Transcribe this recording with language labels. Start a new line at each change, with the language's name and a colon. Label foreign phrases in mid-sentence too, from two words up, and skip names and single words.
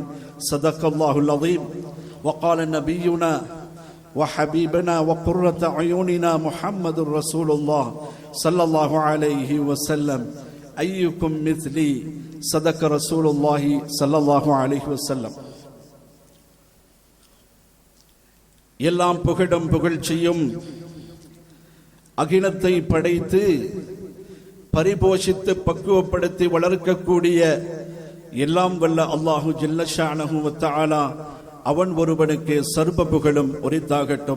Arabic: صدق الله العظيم. وقال نبينا وحبيبنا وقرة عيوننا محمد رسول الله صلى الله عليه وسلم: أيكم مثلي. صدق رسول الله صلى الله عليه وسلم.
Tamil: எல்லாம் புகழும் புகழ்ச்சியும் அகிலத்தை படைத்து பரிபோஷித்து பக்குவப்படுத்தி வளர்க்கக்கூடிய எல்லாம் வல்ல
Arabic: الله جل شأنه وتعالى
Tamil: அவன் ஒருவனுக்கு சர்வ புகழும் உரித்தாகட்டும்.